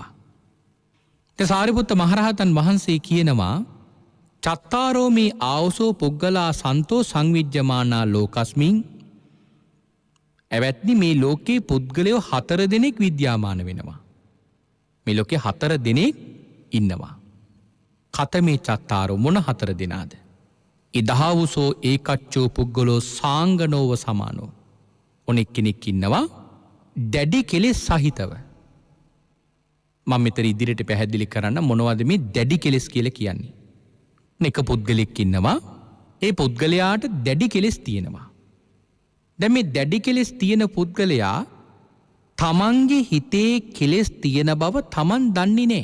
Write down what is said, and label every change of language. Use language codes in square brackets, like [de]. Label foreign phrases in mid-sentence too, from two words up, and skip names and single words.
[si] සාරිපුත්ත මහරහතන් වහන්සේ කියනවා [pi] චත්තාරෝ මේ ආවසෝ පුග්ගලා සන්තෝ සංවිජ්ජමානා ලෝකස්මින් [si] එවත්නි මේ ලෝකේ පුද්ගලයෝ 4 දෙනෙක් විද්‍යාමාන වෙනවා. මේ ලෝකේ 4 දෙනෙක් ඉන්නවා. [pi] කතමේ චත්තාරෝ [si] මොන 4 දෙනාද? [pi] ඉදහවුසෝ ඒකච්චෝ පුද්ගලෝ සාංගනෝව සමානෝ. [si] ඔනෙක් කෙනෙක් ඉන්නවා දැඩි කෙලෙස් සහිතව. මම මෙතන ඉදිරියට පැහැදිලි කරන්න මොනවද මේ දැඩි කෙලෙස් කියලා කියන්නේ. එක පුද්ගලෙක් ඉන්නවා ඒ පුද්ගලයාට දැඩි කෙලෙස් තියෙනවා. දැන් මේ දැඩි කෙලෙස් තියෙන පුද්ගලයා තමන්ගේ හිතේ කෙලෙස් තියෙන බව තමන් දන්නේ නැහැ.